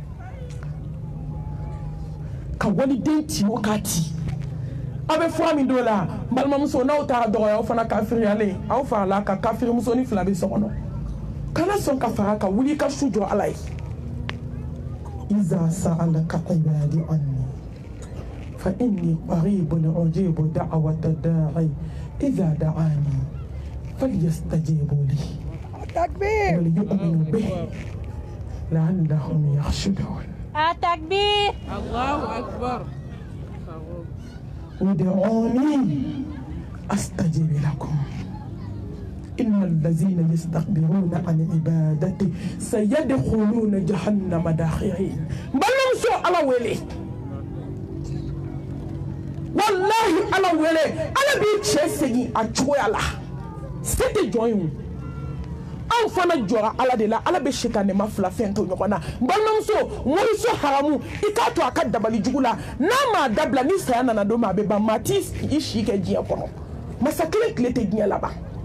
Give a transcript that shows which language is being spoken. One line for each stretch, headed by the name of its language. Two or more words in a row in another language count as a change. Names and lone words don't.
Bambara: ka waliden ti o k'a ti aw bɛ fura min don la balimamuso n'aw taara dɔgɔya aw fana kafiriyalen aw farala ka kafirimusonin 2 bɛ so kɔnɔ kana sɔn ka fara ka wuli ka su jɔ ala ye
Arabic: إذا سألك عبادي عني فإني قريب أجيب دعوة الداعي إذا دعاني فليستجيبوا لي وليؤمنوا به لعلهم يرشدون التكبير الله أكبر ادعوني أستجيب لكم إن الذين يستكبرون عن عبادتي سيدخلون جهنم داخرين بل نمسوا على ولي wallahi
Bambara: ala wele ala b'i cɛ segin a cogoya la se tɛ jɔn ye anw fana jɔra ala de la ala bɛ sitanɛma 2 fɛn to ɲɔgɔn na balimamuso moriso haramu i k'a to a ka dabali jugu la n'a m'a dabila ni saya nana don ma a bɛ ban maa t'i si kɛ diɲɛ kɔnɔ masa kelen tile tɛ diɲɛ laban